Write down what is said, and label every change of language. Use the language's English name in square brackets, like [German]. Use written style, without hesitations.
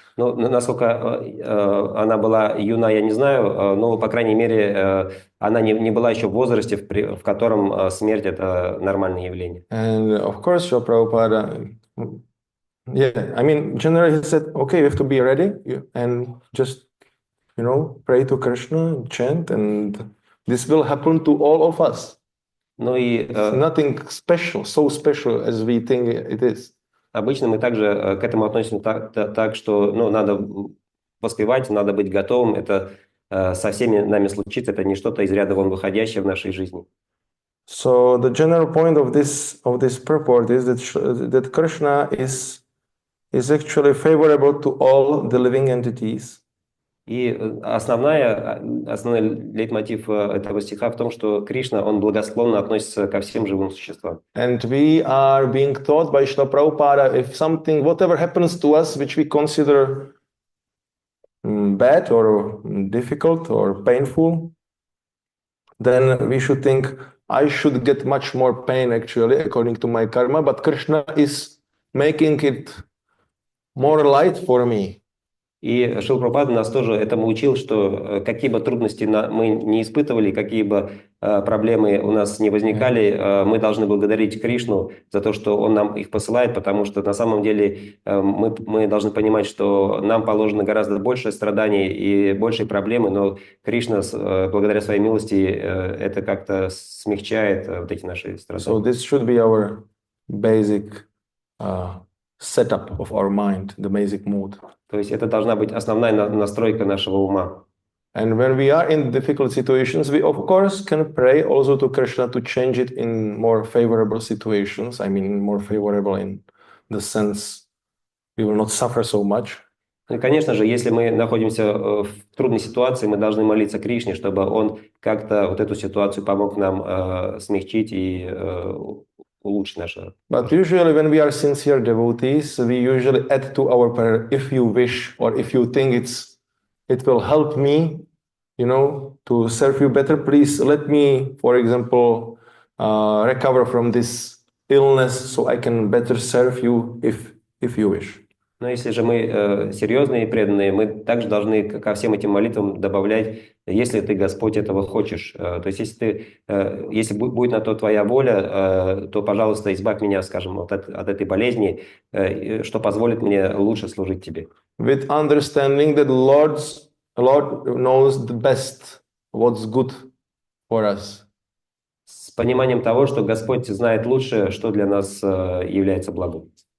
[Russian] Ну, насколько она была юна, я не знаю, но, по крайней мере, она не была еще в возрасте, в котором смерть – это нормальное явление. [English] And of course, Srila Prabhupada, I mean, generally he said, okay, you have to be ready and just, pray to Krishna, chant, and this will happen to all of us. [Russian] Ну и [English] It's nothing special, so special as we think it is. [Russian] обычно мы также к этому относимся так, что ну, надо поспевать, надо быть готовым. Это со всеми нами случится, это не что-то из ряда вон выходящее в нашей жизни. [English] So the general point of this purport is that Krishna is actually favorable to all the living entities. [Russian] И основной лейтмотив этого стиха в том, что Кришна, он благосклонно относится ко всем живым существам. [English] And we are being taught by Srila Prabhupada, if something, whatever happens to us, which we consider bad or difficult or painful, then we should think, I should get much more pain actually, according to my karma, but Krishna is making it more light for me. [Russian] И Шрила Прабхупада нас тоже этому учил, что какие бы трудности мы не испытывали, какие бы проблемы у нас не возникали, мы должны благодарить Кришну за то, что Он нам их посылает, потому что на самом деле мы должны понимать, что нам положено гораздо больше страданий и больше проблемы, но Кришна, благодаря своей милости, это как-то смягчает вот эти наши страдания. [English] So this should be our basic setup of our mind, the basic mood. [Russian] То есть это должна быть основная настройка нашего ума. [English] And when we are in difficult situations, we of course can pray also to Krishna to change it in more favorable situations. I mean, more favorable in the sense we will not suffer so much. [Russian] И, конечно же, если мы находимся в трудной ситуации, мы должны молиться Кришне, чтобы Он как-то вот эту ситуацию помог нам смягчить и улучшить наше. [English] But usually when we are sincere devotees, we usually add to our prayer, if you wish or if you think it will help me, you know, to serve you better, please let me, for example, recover from this illness so I can better serve you if you wish. [Russian] Но если же мы серьезные и преданные, мы также должны ко всем этим молитвам добавлять, если ты, Господь, этого хочешь. То есть если будет на то твоя воля, то, пожалуйста, избавь меня, скажем, от этой болезни, что позволит мне лучше служить тебе. [English] With understanding that Lord knows the best, what's good for us. [Russian] С пониманием того, что Господь знает лучше, что для нас является благом.